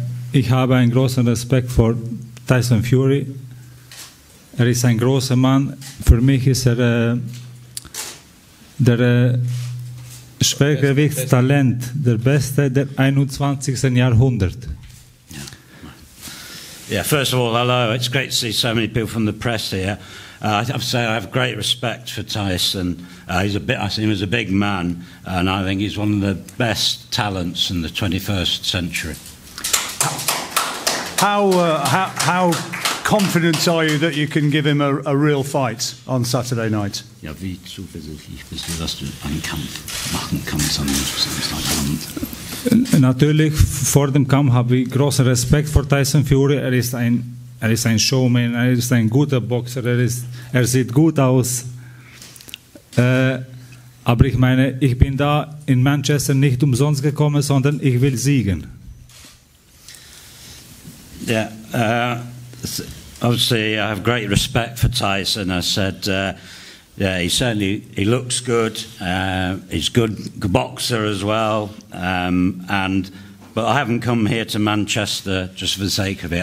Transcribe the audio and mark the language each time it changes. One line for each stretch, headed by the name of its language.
German: Ich habe einen großen Respekt vor Tyson Fury. Er ist ein großer Mann. Für mich ist er der Schwergewichtstalent, der Beste der 21. Jahrhundert.
English: Yeah, first of all, hello. It's great to see so many people from the press here. I have to say I have great respect for Tyson. I see him as a big man, and I think he's one of the best talents in the 21st century. How confident are you that you can give him a real fight on Saturday night?
German: Ja, wie zuversichtlich bist du, dass du einen Kampf machen kannst am Samstagabend? Natürlich, vor dem Kampf habe ich großen Respekt vor Tyson Fury. Er ist ein Showman, er ist ein guter Boxer, er sieht gut aus. Aber ich meine, ich bin da in Manchester nicht umsonst gekommen, sondern ich will siegen.
English: Yeah, obviously I have great respect for Tyson. I said, yeah, he looks good. He's a good boxer as well. But I haven't come here to Manchester just for the sake of it.